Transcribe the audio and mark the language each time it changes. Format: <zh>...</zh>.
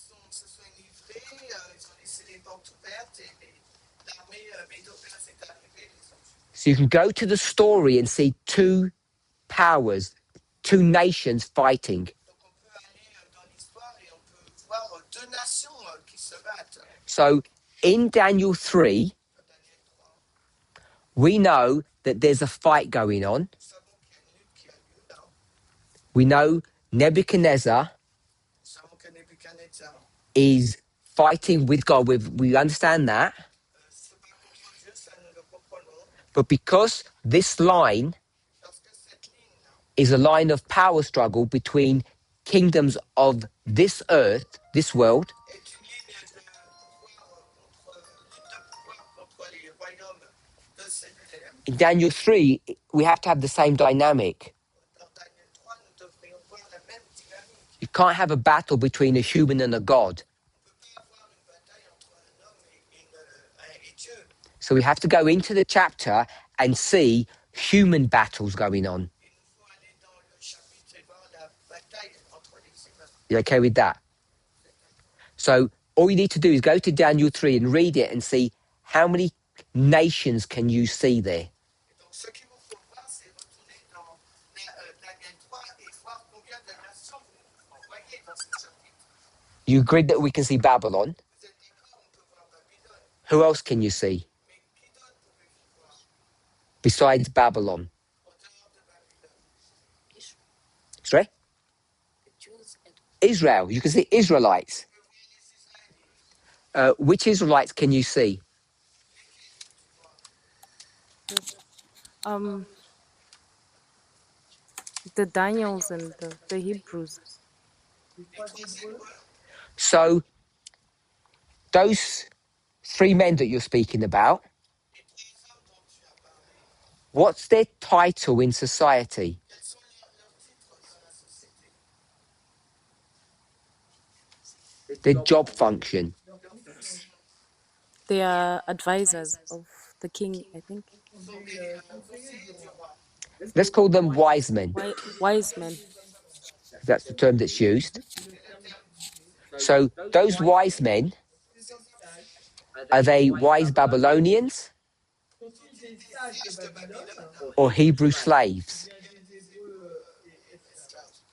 <fr>Se sont enivrés, ils ont laissé les portes ouvertes et l'armée Médo-Perse est arrivée, les ont tués.</fr> <en>So you can go to the story and see two powers, two nations fighting.</en> <fr>Donc on peut aller dans l'histoire et on peut voir deux nations qui se battent.</fr> <en>So in Daniel 3,</en> <fr>Dans Daniel 3,</fr> <en>we know that there's a fight going on.</en> <fr>nous savons qu'il y a une lutte qui a lieu là.</fr> <en>We know Nebuchadnezzar</en> <fr>Nous savons que Nebuchadnezzar</fr> <en>is fighting with God. We understand that.</en> <fr>se bat contre Dieu, ça nous le comprenons.</fr> <en>But because this line</en> <fr>Parce que cette ligne</fr> <en>is a line of power struggle between kingdoms of this earth, this world,</en> <fr>est une ligne de pouvoir lutte de pouvoir contre les royaumes de cette terre.</fr> <en>in Daniel 3, we have to have the same dynamic.</en> <fr>Dans Daniel 3, nous devrions voir la même dynamique.</fr> <en>You can't have a battle between a human and a God.</en> <fr>On ne peut pas avoir une bataille entre un homme et Dieu.</fr> <en>So we have to go into the chapter and see human battles going on.</en> <fr>Il nous faut aller dans le chapitre et voir la bataille entre les humains.</fr> <en>You okay with that? So all you need to do is go to Daniel 3 and read it and see how many nations can you see there.</en> <fr>Et donc, ce qu'il vous faut voir, c'est retourner dans Daniel 3 et voir combien de nations vous voyez dans ce chapitre.</fr> <en>You agreed that we can see Babylon.</en> <fr>Vous êtes d'accord, on peut voir Babylone.</fr> <en>Who else can you see</en> <fr>Mais qui d'autre pouvez-vous voir</fr> <en>besides Babylon?</en> <fr>en dehors de Babylone?</fr> <en>Sorry? The Jews and Israel. You can see Israelites.</en> <fr>Vous pouvez voir les Israélites.</fr> <en>Which Israelites can you see? The Daniels and the Hebrews.</en> <fr>Les trois Hébreux,</fr> <en>So those three men that you're speaking about,</en> <fr>les trois hommes dont tu as parlé,</fr> <en>what's their title in society? quels sont leurs titres dans la société? Their job function? They are advisors of the king, I think.</en> <fr>Ce sont des conseillers du roi.</fr> <en>Let's call them wise men. Wise men. That's the term that's used. So those wise men, are they wise Babylonians</en> <fr>Sages de Babylone,</fr> <en>or Hebrew slaves?</en> <fr>des Hébreux esclaves.</fr>